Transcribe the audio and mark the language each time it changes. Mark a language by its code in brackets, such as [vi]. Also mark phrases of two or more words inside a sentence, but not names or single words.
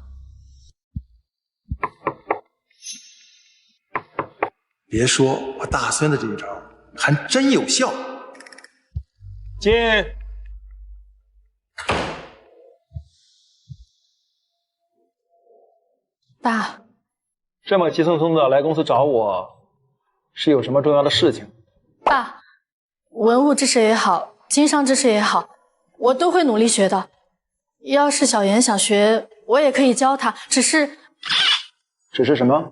[zh] 別說我大孫子這一招還真有效。進。爸，這麼急匆匆的來公司找我，是有什麼重要的事情？爸，文物知識也好，經商知識也好，我都會努力學的。要是小妍想學，我也可以教她，只是什麼？